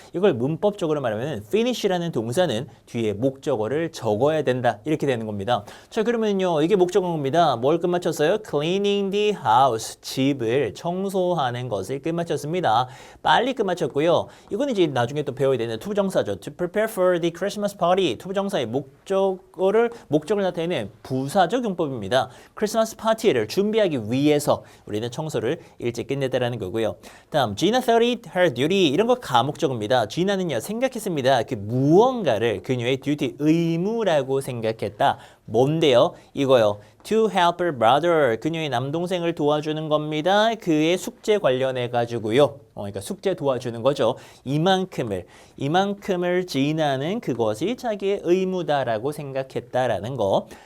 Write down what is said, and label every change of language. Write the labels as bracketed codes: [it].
[ko] 이걸 문법적으로 말하면 finish라는 동사는 뒤에 목적어를 적어야 된다. 이렇게 되는 겁니다. 자, 그러면요. 이게 목적어입니다. 뭘 끝마쳤어요? [en] Cleaning the house. [ko] 집을 청소하는 것을 끝마쳤습니다. 빨리 끝마쳤고요. 이건 이제 나중에 또 배워야 되는 투부정사죠. [en] To prepare for the Christmas party. [ko] 투부정사의 목적을 나타내는 부사적 용법입니다. 겁니다. 크리스마스 파티를 준비하기 위해서 우리는 청소를 일찍 끝냈다라는 거고요. [en] 다음 Gina thought it her duty [ko] 이런 거 감옥적입니다. Gina는요 생각했습니다. 그 무언가를 그녀의 duty 의무라고 생각했다. 뭔데요? 이거요. [en] To help her brother. [ko] 그녀의 남동생을 도와주는 겁니다. 그의 숙제 관련해 가지고요. 그러니까 숙제 도와주는 거죠. 이만큼을 지나는 그것이 자기의 의무다라고 생각했다라는 거.